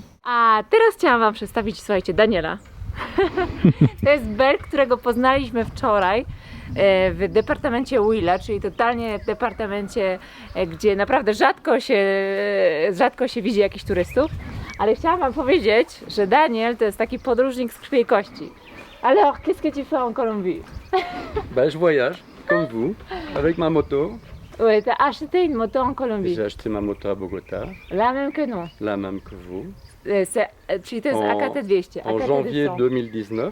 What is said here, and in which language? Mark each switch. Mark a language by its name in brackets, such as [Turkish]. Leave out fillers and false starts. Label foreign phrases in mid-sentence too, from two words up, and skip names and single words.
[Polish] A teraz chciałam Wam przedstawić, słuchajcie, Daniela. To jest Belg, którego poznaliśmy wczoraj w departamencie Huila, czyli totalnie w departamencie, gdzie naprawdę rzadko się widzi jakichś turystów. Ale chciałam Wam powiedzieć, że Daniel to jest taki podróżnik z krwi i kości. [French] Alors, qu'est-ce que tu fais en Colombie? Je voyage, comme vous, avec ma moto. Oui, t'as acheté une moto en Colombie. J'ai acheté ma moto à Bogota, La même que nous. la même que vous, [Polish] Czyli to jest AKT 200. [French] en AKT janvier 200. 2019.